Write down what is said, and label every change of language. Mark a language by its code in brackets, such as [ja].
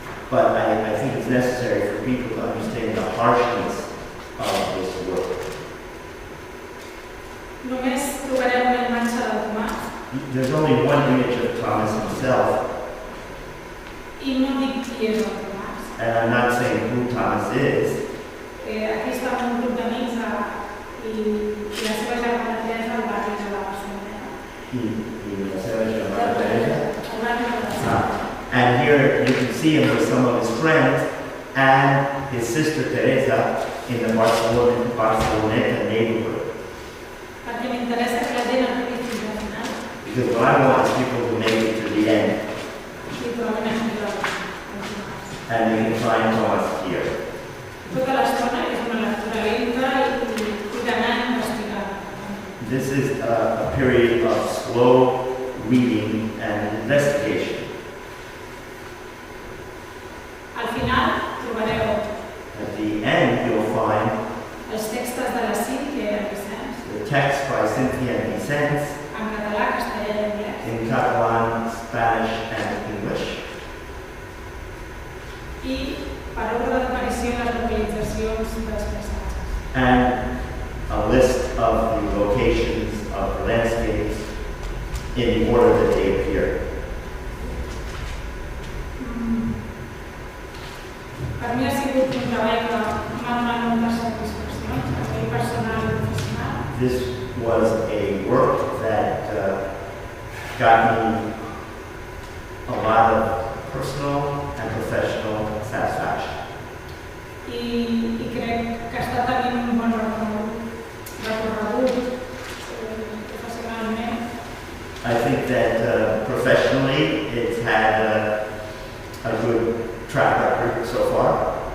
[en] but I think it's necessary for people to understand the harshness of this work. [ca] Només trobarem una imatge de Tomàs [en] There's only one image of Thomas himself, [ca] i no dic qui és el Tomàs. [en] and I'm not saying who Thomas is. [ca] Aquí està un grup d'amics i la seva germana Teresa al barri de la Barcelona. Al barri de la Barcelona. [en] And here you can see him with some of his friends and his sister Teresa in the Barceloneta neighborhood. [ca] Perquè m'interessa que la gent arribi fins al final [en] Because what I want is people to make it to the end, [ca] i probablement arribi al Tomàs. [en] and they can find Thomas here. [ca] Tota l'estona és una lectura lenta i d'anar investigant. [en] This is a period of slow reading and investigation. [ca] Al final trobareu [en] At the end, you'll find [ca] els textos de la Cíntia i el Vicenç [en] the text by Cynthia and Vicens [ca] en català, castellà i anglès [en] in Catalan, Spanish, and English, [ca] i per ordre d'aparició les localitzacions dels paisatges. [en] and a list of the locations of the landscapes in the order that they appear. [ca] Per mi ha sigut un treball que m'ha donat moltes satisfaccions, a nivell personal i professional. [en] This was a work that got me a lot of personal and professional satisfaction. [ca] I crec que està tenint un bon recorregut professionalment. [en] I think that professionally it's had a good track record so far.